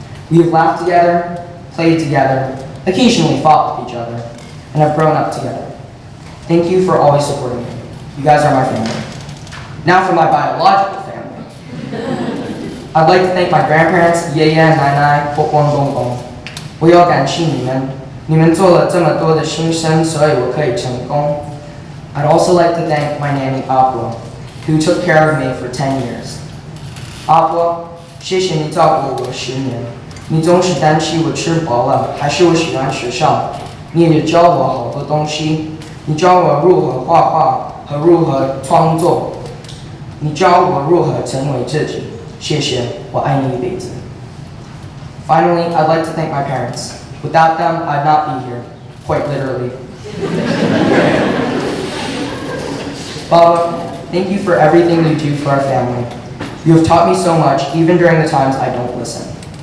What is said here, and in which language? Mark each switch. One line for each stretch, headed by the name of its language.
English: We have laughed together, played together, occasionally fought with each other, and have grown up together. Thank you for always supporting me. You guys are my family. Now for my biological family. I'd like to thank my grandparents,
Chinese: 爷爷奶奶、婆婆公公。我要感谢你们，你们做了这么多的牺牲，所以我可以成功。
English: I'd also like to thank my nanny Aqua, who took care of me for 10 years.
Chinese: Aqua, 谢谢你照顾我10年，你总是担心我吃饱了，还是我喜欢学校。你也教我好多东西，你教我如何画画和如何创作，你教我如何成为自己。谢谢，我爱你一辈子。
English: Finally, I'd like to thank my parents. Without them, I'd not be here, quite literally. Baba, thank you for everything you do for our family. You have taught me so much, even during the times I don't listen.